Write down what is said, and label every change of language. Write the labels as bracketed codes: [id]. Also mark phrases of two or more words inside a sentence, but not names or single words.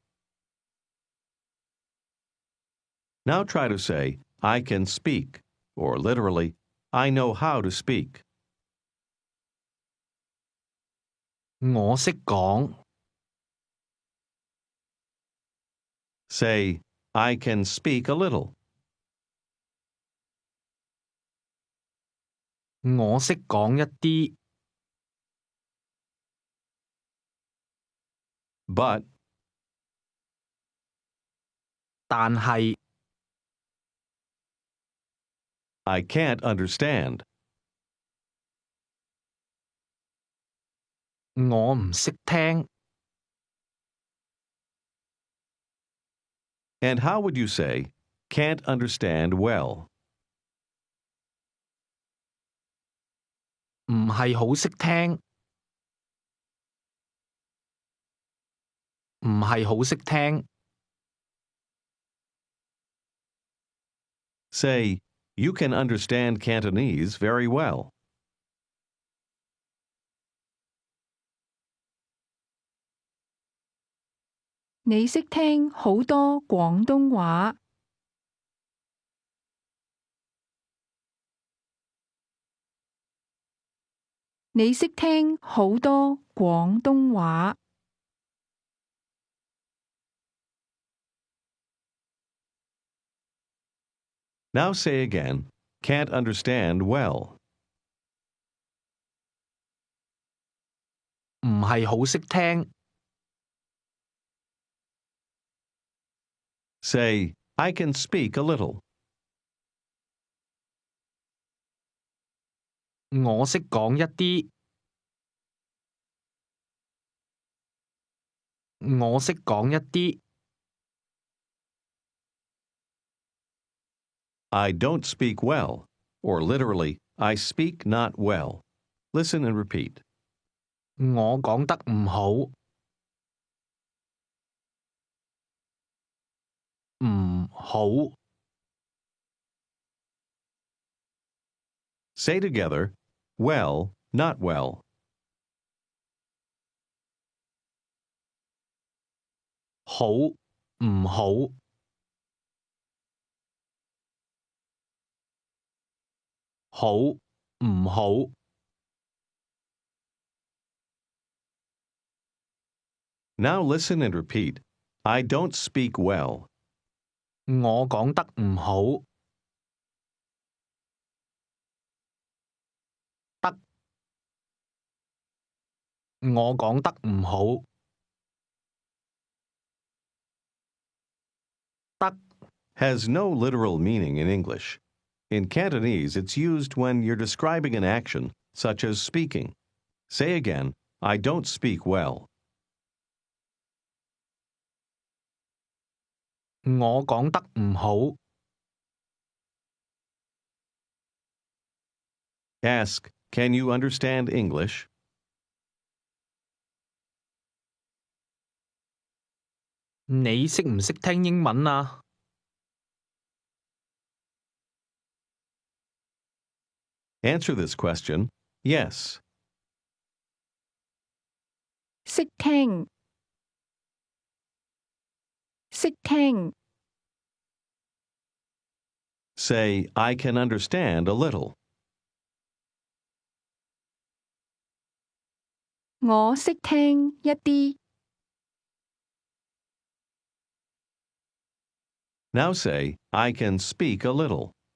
[en] Now try to say, I can speak, or literally, I know how to speak. [yue] 我識講 [en] Say, I can speak a little. [yue] 我識講一啲 [en] But, [yue] 但係 [en] I can't understand. [yue] 我唔識聽 [en] And how would you say, can't understand well? [yue] 唔係好識聽唔係好識聽 [en] Say, you can understand Cantonese very well. [yue] 你識聽好多廣東話。你識聽好多廣東話。 [en] Now say again, can't understand well. [yue] 唔係好識聽 [en] Say, I can speak a little. [yue] 我識講一啲我識講一啲 [en] I don't speak well, or literally, I speak not well. Listen and repeat. [yue] 我講得唔好唔好 [en] Say together, well, not well. [yue] 好唔好好唔好 [en] Now listen and repeat. I don't speak well. [yue] 我講得唔好得我講得唔好得 [en] Has no literal meaning in English. In Cantonese, it's used when you're describing an action, such as speaking. Say again, I don't speak well. [yue] 我講得唔好 [en] Ask, can you understand English? [yue] 你識唔識聽英文啊？ [en] Answer this question, yes. [yue] 識聽識聽 [en] Say, I can understand a little. [yue] 我識聽一啲。 [en] Now say, I can speak a little.